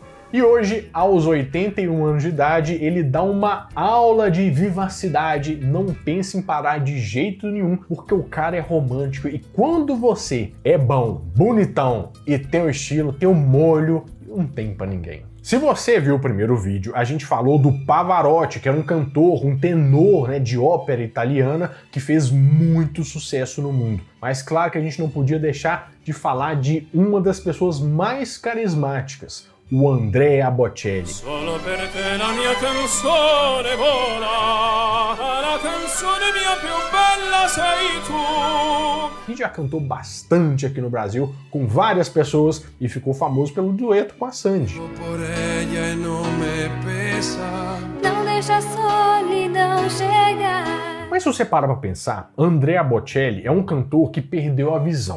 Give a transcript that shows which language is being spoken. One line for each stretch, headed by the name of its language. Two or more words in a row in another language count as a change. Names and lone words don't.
Portuguese: E hoje, aos 81 anos de idade, ele dá uma aula de vivacidade, não pensa em parar de jeito nenhum, porque o cara é romântico e quando você é bom, bonitão e tem o estilo, tem o molho, não tem pra ninguém. Se você viu o primeiro vídeo, a gente falou do Pavarotti, que era um cantor, um tenor, né, de ópera italiana que fez muito sucesso no mundo. Mas claro que a gente não podia deixar de falar de uma das pessoas mais carismáticas, o Andrea Bocelli.
Italian: Solo per te la mia canzone vola, la canzone mia più bella sei tu.
Portuguese: E já cantou bastante aqui no Brasil com várias pessoas e ficou famoso pelo dueto com a Sandy. Não deixa a solidão chegar. Mas se você para pra pensar, Andrea Bocelli é um cantor que perdeu a visão.